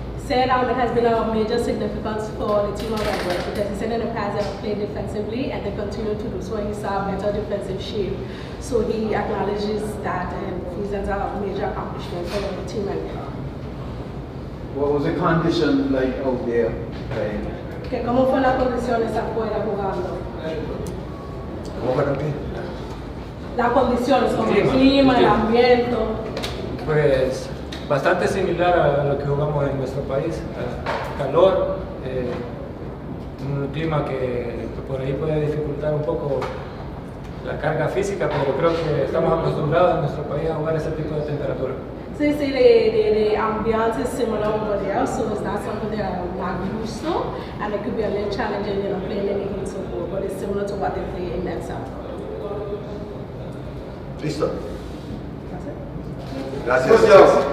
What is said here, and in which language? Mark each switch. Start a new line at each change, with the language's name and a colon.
English: Said it has been a major significance for the team of Anguilla because he said in the past they have played defensively and they continue to do so and he saw better defensive shape. So he acknowledges that and feels that's a major accomplishment for the team Anguilla. What was the condition like out there?
Spanish: Que ¿Cómo fue las condiciones afuera jugando? ¿Cómo fueron qué? Las condiciones como el clima, el ambiente. Pues bastante similar a lo que jugamos en nuestro país, calor, un clima que por ahí puede dificultar un poco la carga física, pero creo que estamos acostumbrados en nuestro país a jugar ese tipo de temperatura.
English: So you say the ambiance is similar over there, so it's not something they are not used to, and it could be a little challenging, playing in the heat so forth, but it's similar to what they play in El Salvador.
Spanish: Listo.
English: That's it.
Spanish: Gracias.